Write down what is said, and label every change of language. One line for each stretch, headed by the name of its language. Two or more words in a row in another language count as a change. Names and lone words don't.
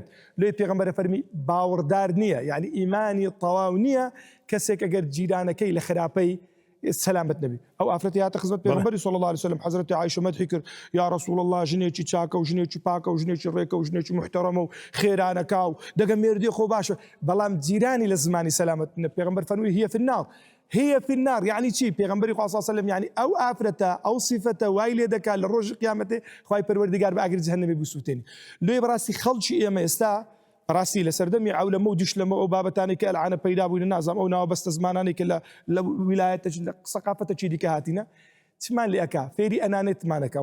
Central Kurdish: لێ پێغەمبەر فەرمی باوەڕدار نییە، یعنی ئیمانی تەواو نییە کەسێک ئەگەر جیرانەکەی لە خراپەی سەلامەت نەبی. ئەو ئافرەتی هاتە خزمەت پێغەمبەری
Arabic: صلی الله علیه و سلم
Central Kurdish: حەزرەتی عایشە مەدحی کرد،
Arabic: یا رسول الله
Central Kurdish: ژنێکی چاکە و ژنێکی پاکە و ژنێکی ڕێکە و ژنێکی محتەرەمە و خێرانەکا و دەگە مێردی خۆ باشە، بەڵام جیرانی لە زمانی سەلامەت نە. پێغەمبەر فەرمووی
Arabic: هي في النار. هي في النار يعني چی؟
Central Kurdish: پێغەمبەری خوا
Arabic: صلی الله علیه و سلم
Central Kurdish: يعني ئەو ئافرەتە ئەو صیفەتە وای لێ دەکات لە ڕۆژی قیامەتێ خوای پەروەردگار بە ئاگری جەهەنەمی بسووتێنی. لێ بەڕاستی خەڵکی ئێمە ئێستا ڕاستی لە سەردەمی عەولەمە و دیشلەمە ئەو بابەتانی کە ئەلعانە پەیدا بووینە نازام ئەو ناوە بەستە زمانانی کە لە ویلایەتە لە سەقافەتەکی دیکە هاتینە چمان لێ ئەکا فێری ئەنانێتمانەکە.